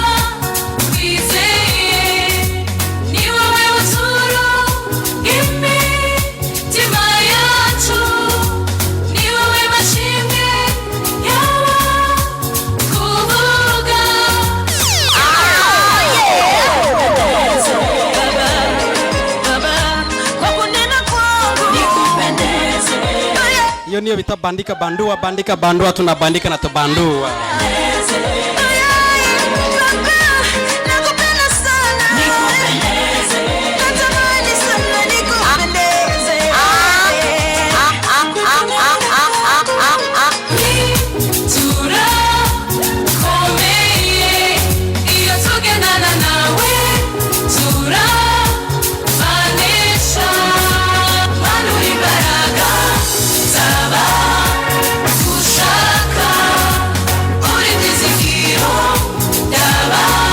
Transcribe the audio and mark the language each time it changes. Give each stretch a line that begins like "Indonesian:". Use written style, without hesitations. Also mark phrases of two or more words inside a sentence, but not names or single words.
Kinyarwanda: wizeye ni wowe buturo imitima yacu ni wowe mashimwe yaba kuvuga
Swahili: Baba, kwa kunena kwangu nikupendeze.
Kinyarwanda: iyo niyo bita
Swahili: bandika bandua tunabandika na tubandua Nakupenda sana. Natamani sana nikupendeze.
Kinyarwanda: turakomeye iyo tugendana nawe turabanesha manura imbaraga zaba gushaka uri byizigiro yaba